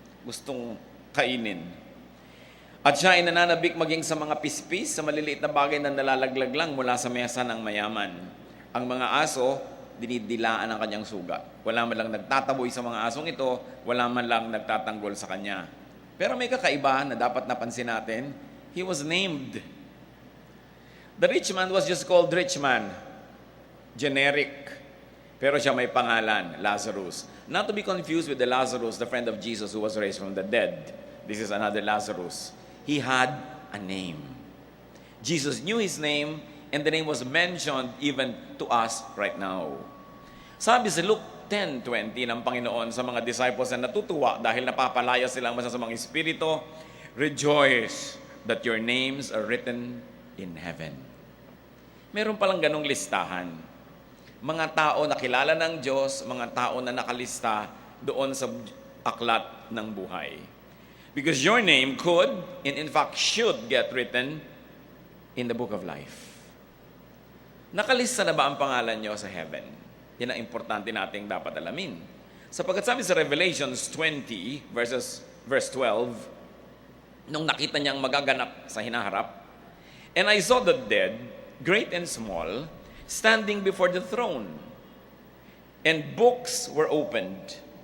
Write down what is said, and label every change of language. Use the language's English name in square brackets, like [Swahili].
[Filipino] Gustong kainin. At siya ay nananabik maging sa mga pispis, sa maliliit na bagay na nalalaglag lang mula sa mesa ng mayaman. Ang mga aso, dinidilaan ang kanyang sugat. Wala man lang nagtataboy sa mga asong ito, wala man lang nagtatanggol sa kanya. Pero may kakaiba na dapat napansin natin. [English] He was named. The rich man was just called rich man. Generic. [Filipino] Pero siya may pangalan, [English] Lazarus. Not to be confused with the Lazarus, the friend of Jesus who was raised from the dead. This is another Lazarus. He had a name. Jesus knew his name, and the name was mentioned even to us right now. [Filipino] Sabi sa Luke 10:20 ng Panginoon sa mga disciples na natutuwa dahil napapalaya silang masasamang espiritu, [English] rejoice that your names are written in heaven. [Filipino] Meron palang ganong listahan. Mga tao na kilala ng Diyos, mga tao na nakalista doon sa aklat ng buhay. [English] Because your name could, and in fact should get written in the book of life. [Filipino] Nakalista na ba ang pangalan nyo sa heaven? Yan ang importante nating dapat alamin. Sapagkat sabi sa Revelations 20, verse 12, nung nakita niyang magaganap sa hinaharap, [English] and I saw the dead, great and small, standing before the throne, and books were opened.